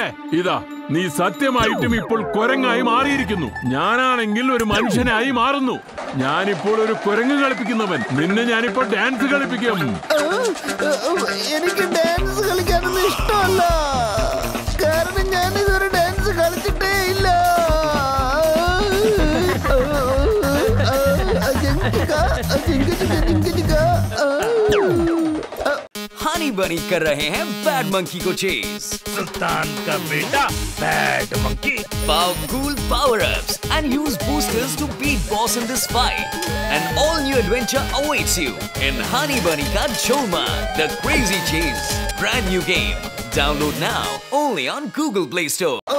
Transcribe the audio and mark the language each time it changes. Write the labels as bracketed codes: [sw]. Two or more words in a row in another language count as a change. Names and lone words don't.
[ml] ഇതാ, നീ സത്യമായിട്ടും ഇപ്പോൾ കൊരങ്ങായി മാറിയിരിക്കുന്നു. ഞാനാണെങ്കിൽ ഒരു മനുഷ്യനായി മാറുന്നു. ഞാനിപ്പോൾ ഒരു കുരങ്ങ് കളിപ്പിക്കുന്നവൻ. നിന്നെ ഞാനിപ്പോൾ ഡാൻസ് കളിപ്പിക്കും. എനിക്ക് ഡാൻസ് കളിക്കാനൊന്നും ഇഷ്ടമല്ല. കാരണം ഞാൻ ഇതൊരു ഡാൻസ് കളിച്ചിട്ടേ ഇല്ല. [hi] हनी बनी कर रहे हैं बैड मंकी को चेस। सुल्तान का बेटा बैड मंकी। [en] Powerful power-ups and use boosters to beat boss in this fight. An all-new adventure awaits you in Honey Bunny Ka Jholmaan, The Crazy Chase. Brand new game. Download now only on Google Play Store.